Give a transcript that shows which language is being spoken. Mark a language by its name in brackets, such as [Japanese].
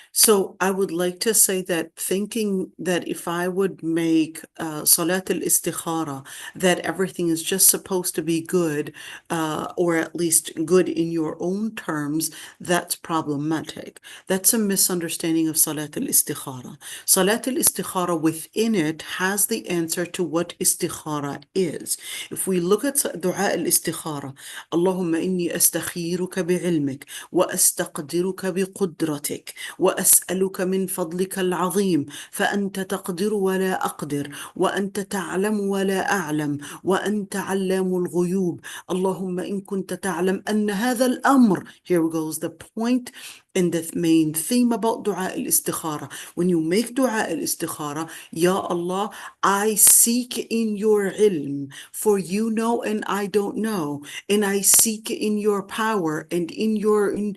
[English] So I would like to say that thinking that if I would make Salat al-Istikhara, that everything is just supposed to be good, or at least good in your own terms, that's problematic. That's a misunderstanding of Salat al-Istikhara. Salat al-Istikhara within it has the answer to what Istikhara is. [Arabic] If we look at Dua al-Istikhara, Allahumma inni astakhiruka bi'ilmik wa astaqdiruka biqudrak قدرتك وأسألك من فضلك العظيم فأنت تقدر ولا أقدر وأنت تعلم ولا أعلم وأنت علام الغيوب اللهم إن كنت تعلم أن هذا الأمر. [English] Here goes the point and the main theme about dua al-istikhara. When you make dua al-istikhara, Ya Allah, I seek in your ilm, for you know and I don't know, and I seek in your power and in your